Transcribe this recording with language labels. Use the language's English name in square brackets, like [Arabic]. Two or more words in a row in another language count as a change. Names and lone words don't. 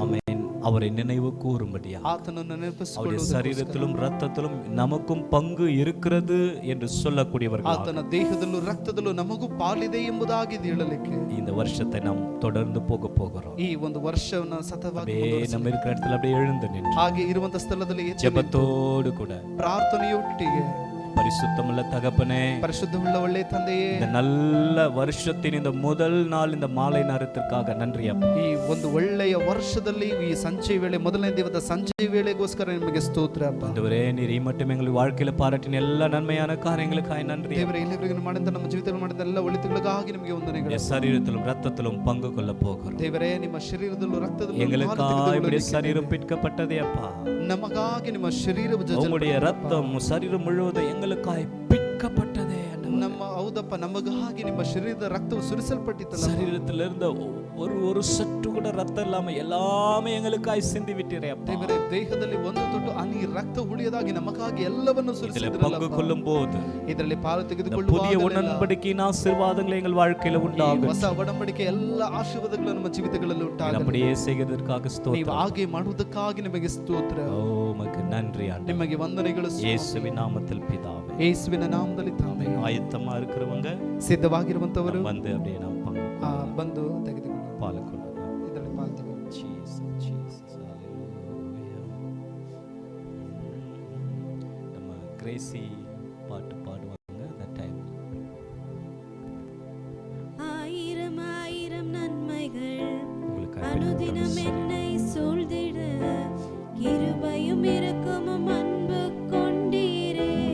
[Tamil] ஆமென். அவரை நினைவு கூறும்படியா [Kannada] ಆತನನ್ನು [Tamil] அவருடைய சரீரத்திலும் ரத்தத்திலும் நமக்கும் பங்கு இருக்கிறது என்று சொல்லக்கூடியவர்கள் [Kannada] ಆತನ ದೇಹದಲ್ಲೂ ರಕ್ತದಲ್ಲೂ ನಮಗೂ ಪಾಲಿದೆ ಎಂಬುದಾಗಿ ಹೇಳಲಿಕ್ಕೆ [Tamil] இந்த வருஷத்தை நாம் தொடர்ந்து போகிறோம். [Kannada] ಈ ಒಂದು ವರ್ಷವನ್ನು ಸತತವಾಗಿ [Tamil] நம்ம இருக்கிற இடத்துல அப்படியே எழுந்து நின்று [Kannada] ಹಾಗೆ ಇರುವಂತ ಸ್ಥಳದಲ್ಲಿ [Tamil] ஜெபத்தோடு கூட [Kannada] ಪ್ರಾರ್ಥನೆಯೊಟ್ಟಿಗೆ, [Tamil] பரிசுத்தமுள்ள தகப்பனே, [Kannada] ಪರಿಶುದ್ಧವುಳ್ಳ ಒಳ್ಳೆಯ ತಂದೆಯೇ, [Tamil] இந்த நல்ல வருஷத்தின் இந்த முதல் நாள் இந்த மாலை நேரத்திற்காக நன்றி அப்பா. [Kannada] ಈ ಒಂದು ಒಳ್ಳೆಯ ವರ್ಷದಲ್ಲಿ ಈ ಸಂಜೆ ವೇಳೆ, ಮೊದಲನೇ ದಿನದ ಸಂಜೆ ವೇಳೆಗೋಸ್ಕರ ನಿಮಗೆ ಸ್ತೋತ್ರ ಅಪ್ಪ. [Tamil] ஆண்டவரே, நீர் மட்டும் எங்கள் வாழ்க்கையில பாராட்டின எல்லா நன்மையான காரியங்களுக்காக நன்றி. [Kannada] ದೇವರೇ, ಇಲ್ಲಿವರೆಗೂ ಮಾಡಿದ ನಮ್ಮ ಜೀವಿತದಲ್ಲಿ ಮಾಡಿದ ಎಲ್ಲ ಒಳಿತುಗಳಿಗಾಗಿ ನಿಮಗೆ ವಂದನೆಗಳು. [Tamil] சரீரத்திலும் ரத்தத்திலும் பங்கு கொள்ள போகிறோம். [Kannada] ದೇವರೇ, ನಿಮ್ಮ ಶರೀರದಲ್ಲೂ ರಕ್ತದಲ್ಲೂ [Tamil] எங்களுக்காய் இப்படி சரீரம் பிற்கப்பட்டதே அப்பா. [Kannada] ನಮಗಾಗಿ ನಿಮ್ಮ ಶರೀರವು [Tamil] உம்முடைய ரத்தம் சரீரம் முழுவதும் எங்களுக்காய் பிற்கப்பட்டதே. [Kannada] ನಮ್ಮ ಹೌದಪ್ಪ, ನಮಗಾಗಿ ನಿಮ್ಮ ಶರೀರದ ರಕ್ತವು ಸುರಿಸಲ್ಪಟ್ಟಿತ್ತಲ್ಲ. [Tamil] சரீரத்தில் இருந்த ஒரு சற்று கூட ரத்தம் இல்லாம எல்லாமே எங்களுக்காய் சிந்தி விட்டீரே அப்பா. [Kannada] ದೇವರೇ, ದೇಹದಲ್ಲಿ ಒಂದು ತೊಟ್ಟು ಹನಿ ರಕ್ತ ಉಳಿಯದಾಗಿ ನಮಗಾಗಿ ಎಲ್ಲವನ್ನು ಸುರಿಸಿದ್ರಲ್ಲ. [Tamil] பங்கு கொள்ளும் போது [Kannada] ಇದರಲ್ಲಿ ಪಾಲು ತೆಗೆದುಕೊಳ್ಳುವ [Tamil] புதிய உடன்படிக்கையின் ஆசீர்வாதங்கள் எங்கள் வாழ்க்கையில உண்டாகும். [Kannada] ಹೊಸ ಒಡಂಬಡಿಕೆ ಎಲ್ಲ ಆಶೀರ್ವಾದಗಳು ನಮ್ಮ ಜೀವಿತಗಳಲ್ಲಿ ಉಂಟಾಗಲಿ. [Tamil] அப்படியே செய்வதற்காக [Kannada] ನೀವು [Tamil] ஸ்தோத்திரம். [Kannada] ಹಾಗೆ ಮಾಡುವುದಕ್ಕಾಗಿ ನಿಮಗೆ ಸ್ತೋತ್ರ. [Tamil] ஓ உமக்கு நன்றி ஆண்டவரே. [Kannada] ನಿಮಗೆ ವಂದನೆಗಳು [Tamil] இயேசுவின் நாமத்தில் பிதாவே. [Kannada] ಯೇಸುವಿನ ನಾಮದಲ್ಲಿ ತಾನೇ. [Tamil] ஆயத்தமா இருக்கிறவங்க [Kannada] ಸಿದ್ಧವಾಗಿರುವಂತವರು [Tamil] வந்து அப்படியே நாம் பங்கு [Kannada] ಬಂದು ತೆಗೆದುಕೊಳ್ಳೋಣ, [Tamil] பாலுக்கொள்ள. [Kannada] ಇದರಲ್ಲಿ ಪಾಲು ತೆಗೆದುಕೊಳ್ಳೋಣ. [Tamil] நம்ம கிரேசி பாட்டு பாடுவாங்க அந்த டைம். ஆயிரம் ஆயிரம் நன்மைகள் உங்களுக்கு அனுதினம் என்னை சூழ்ந்திட கிருபையும் இரக்கமும் அன்பு கொண்டீரே.